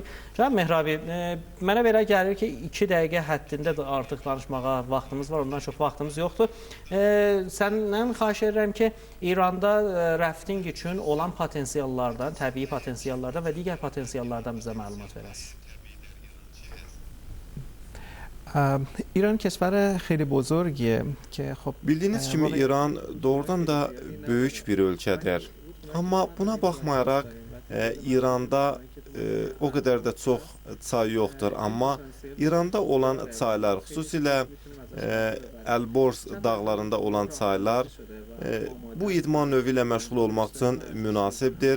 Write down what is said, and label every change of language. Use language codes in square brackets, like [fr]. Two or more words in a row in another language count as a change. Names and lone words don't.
[az] Cənab Mehrabi, mənə belə gəlir ki, 2 dəqiqə həddində artıq danışmağa vaxtımız var, ondan çox vaxtımız yoxdur. Səndən xahiş edirəm ki, İranda rafting üçün olan potensiallardan, təbii potensiallardan və digər potensiallardan bizə məlumat verəsiniz. [fa] ایران کشور خیلی بزرگیه که خب [az] Bildiyiniz kimi İran doğrudan da böyük bir ölkədir. Amma buna baxmayaraq İranda o qədər də çox çay yoxdur. Amma İranda olan çaylar, xüsusilə Elborz dağlarında olan çaylar bu idman növü ilə məşğul olmaq üçün münasibdir.